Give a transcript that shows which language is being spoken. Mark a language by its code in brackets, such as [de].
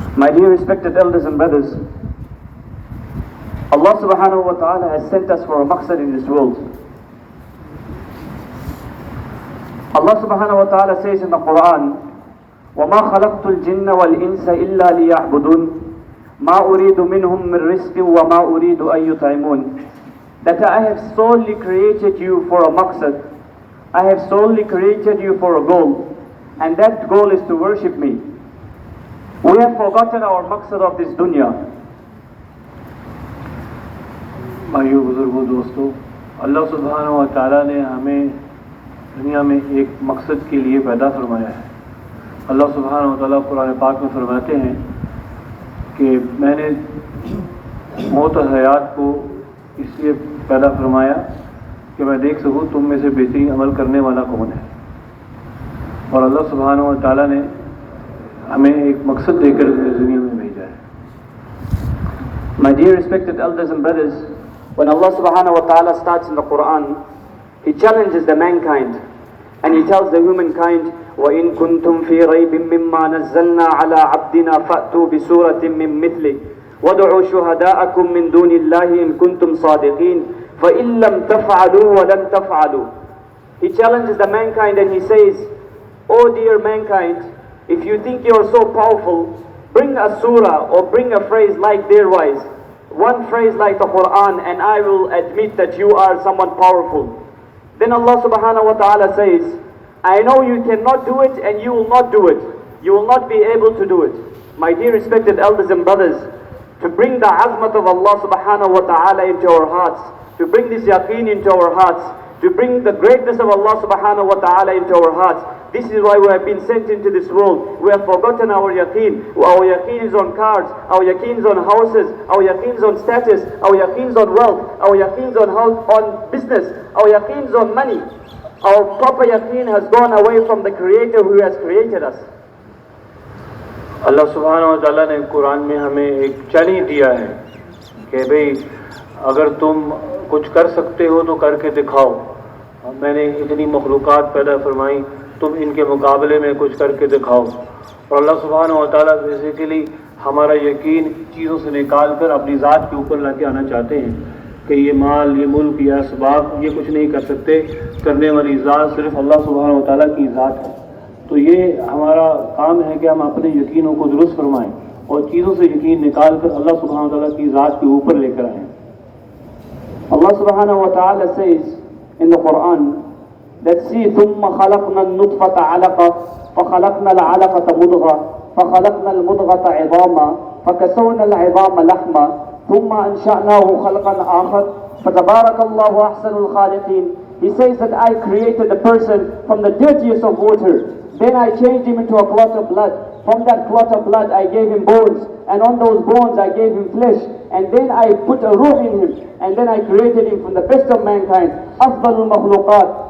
[en] My dear respected elders and brothers, Allah subhanahu wa ta'ala has sent us for a maqsad in this world. Allah subhanahu wa ta'ala says in the Quran, [ar] وَمَا خَلَقْتُ الْجِنَّ وَالْإِنسَ إِلَّا لِيَعْبُدُونَ مَا أُرِيدُ مِنْهُمْ مِنْ رِزْقٍ وَمَا أُرِيدُ أَن يُطْعِمُونَ. [en] That I have solely created you for a maqsad. I have solely created you for a goal, and that goal is to worship me. We have forgotten our maqsad of this dunya. [hi] भाइयों बुजुर्गों दोस्तों, अल्लाह सुब्हानहू व तआला ने हमें दुनिया में एक मकसद के लिए पैदा फरमाया है। अल्लाह सुब्हानहू व तआला कुरान पाक में फरमाते हैं कि मैंने मौत और हयात को इसलिए पैदा फरमाया कि मैं देख सकूँ तुम में से बेहतरीन अमल करने वाला कौन है। और अल्लाह सुब्हानहू व तआला ने हमें एक मकसद देकर दुनिया में भेजा है। [en] My dear respected elders and brothers, when Allah subhanahu wa ta'ala starts in the Quran, He challenges the mankind and He tells the humankind, [ar] وَإِن كُنْتُمْ فِي رَيْبٍ مِّمَّا نَزَّلْنَا عَلَىٰ عَبْدِنَا فَأْتُوا بِسُورَةٍ مِّن مِّثْلِهِ وَادْعُوا شُهَدَاءَكُم مِّن دُونِ اللَّهِ إِن كُنتُمْ صَادِقِينَ فَإِن لَّمْ تَفْعَلُوا وَلَن تَفْعَلُوا. [en] He challenges the mankind and He says, "O dear mankind, if you think you're so powerful, bring a surah or bring a phrase like their wise. One phrase like the Quran, and I will admit that you are someone powerful." Then Allah subhanahu wa ta'ala says, I know you cannot do it and you will not do it. You will not be able to do it. My dear respected elders and brothers, to bring the azmat of Allah subhanahu wa ta'ala into our hearts, to bring this yaqeen into our hearts, to bring the greatness of Allah subhanahu wa ta'ala into our hearts. This is why we have been sent into this world. We have forgotten our yaqeen. Our yaqeen is on cars, our yaqeen is on houses, our yaqeen is on status, our yaqeen is on wealth, our yaqeen is on business, our yaqeen is on money. Our proper yaqeen has gone away from the Creator who has created us. [hi] अल्लाह सुब्हानहू व तआला ने कुरान में हमें एक challenge दिया है कि भाई अगर तुम कुछ कर सकते हो तो करके दिखाओ। मैंने इतनी मखलूक़ात पैदा फरमाई, तुम इनके मुकाबले में कुछ करके दिखाओ। और अल्लाह सुब्हानहू व तआला बेसिकली हमारा यकीन चीज़ों से निकाल कर अपनी ज़ात के ऊपर लाके आना चाहते हैं कि ये माल, ये मुल्क, ये असबाब ये कुछ नहीं कर सकते। करने वाली ज़ात सिर्फ अल्लाह सुब्हानहू व तआला की ज़ात है। तो ये हमारा काम है कि हम अपने यकीनों को दुरुस्त फरमाएँ और चीज़ों से यकीन निकाल कर अल्लाह सुब्हानहू व तआला की ज़ात के ऊपर लेकर आएँ। [en] Allah subhanahu wa ta'ala says in the Quran that see [ar] ثُمَّ خَلَقْنَا النُّطْفَةَ عَلَقَةً فَخَلَقْنَا الْعَلَقَةَ مُضْغَةً فَخَلَقْنَا الْمُضْغَةَ عِظَامًا فَكَسَوْنَا الْعِظَامَ لَحْمًا ثُمَّ أَنشَأْنَاهُ خَلْقًا آخَرَ فَتَبَارَكَ اللَّهُ أَحْسَنُ الْخَالِقِينَ. [en] He says that I created the person from the dirtiest of water. Then I changed him into a clot of blood. From that clot of blood I gave him bones, and on those bones I gave him flesh, and then I put a ruh in him, and then I created him from the best of mankind, afdalul makhluqat.